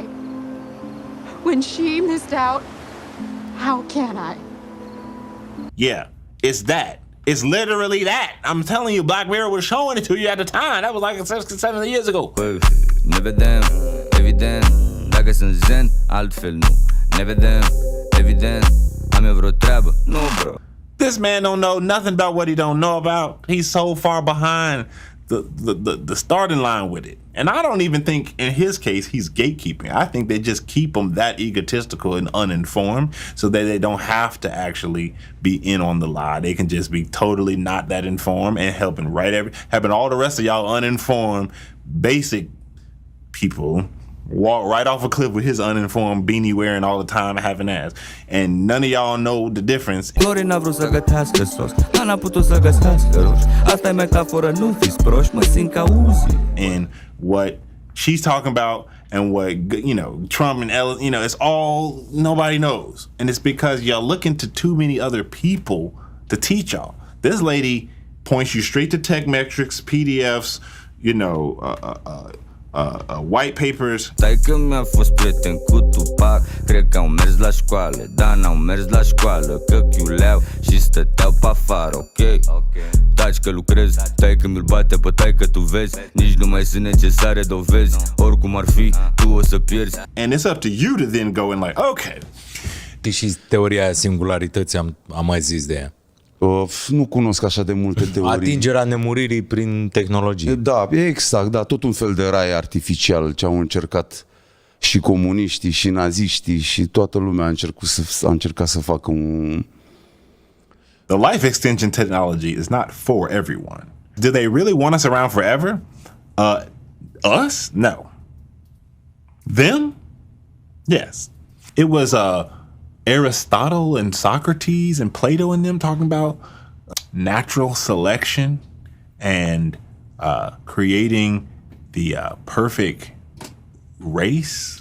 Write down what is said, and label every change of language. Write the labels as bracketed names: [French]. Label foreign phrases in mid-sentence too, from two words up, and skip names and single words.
[English] When she missed out, how can I? Yeah, it's that. It's literally that. I'm telling you, Black Mirror was showing it to you at the time. That was like 7 years ago. [Romanian] Ne vedem, evident, dacă sunt zen, altfel nu. Ne vedem, evident, am eu vreo treabă? Nu, bro. [English] This man don't know nothing about what he don't know about. He's so far behind the starting line with it. And I don't even think in his case he's gatekeeping. I think they just keep him that egotistical and uninformed so that they don't have to actually be in on the lie. They can just be totally not that informed and helping all the rest of y'all uninformed basic people walk right off a cliff with his uninformed beanie wearing all the time having ass. And none of y'all know the difference. [Romanian] Lori n-a vrut să gătească sos, dar n-a putut să gătească roși. Asta e metaforă, nu fiți proști, mă simt ca Uzi. [English] And what she's talking about and what, you know, Trump and Ellen, you know, it's all, nobody knows. And it's because y'all looking to too many other people to teach y'all. This lady points you straight to tech metrics, PDFs, you know, white papers. [Romanian] Taică mi-a fost prieten cu Tupac, cred că au mers la școală, dar n-au mers la școală, că chiuleau și stăteau pe afară, ok? Taci că lucrezi, taică mi-l bate pe taică tu vezi, nici nu mai sunt necesare dovezi, oricum ar fi, tu o să pierzi. [English] And it's up to you to then go and like, okay. [Romanian] Și teoria singularității am mai zis de ea. Nu cunosc așa de multe teorii. Atingerea nemuririi prin tehnologie. Da, exact, da, tot un fel de rai artificial ce au încercat și comuniștii și naziștii și toată lumea a încercat să facă un... [English] The life extension technology is not for everyone. Do they really want us around forever? Us? No. Them? Yes. It was Aristotle and Socrates and Plato and them talking about natural selection and creating the perfect race.